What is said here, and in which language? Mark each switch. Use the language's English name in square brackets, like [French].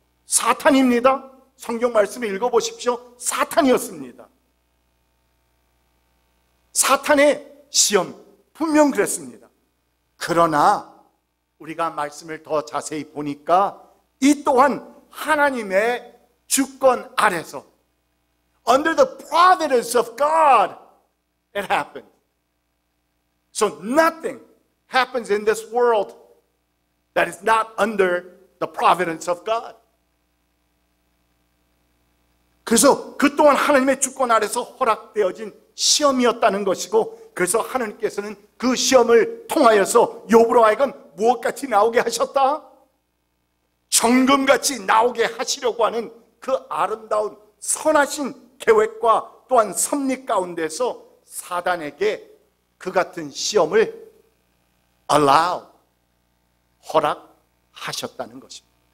[Korean] 사탄입니다. 성경 말씀을 읽어보십시오. 사탄이었습니다. 사탄의 시험, 분명 그랬습니다. 그러나 우리가 말씀을 더 자세히 보니까 이 또한 하나님의 주권 아래서 [English] under the providence of God it happened. So nothing happens in this world that is not under the providence of God. [Korean] 그래서 그 또한 하나님의 주권 아래서 허락되어진 시험이었다는 것이고, 그래서 하나님께서는 그 시험을 통하여서 욥으로 하여금 무엇같이 나오게 하셨다? 정금같이 나오게 하시려고 하는 그 아름다운 선하신 계획과 또한 섭리 가운데서 사단에게 그 같은 시험을 allow, 허락하셨다는 것입니다.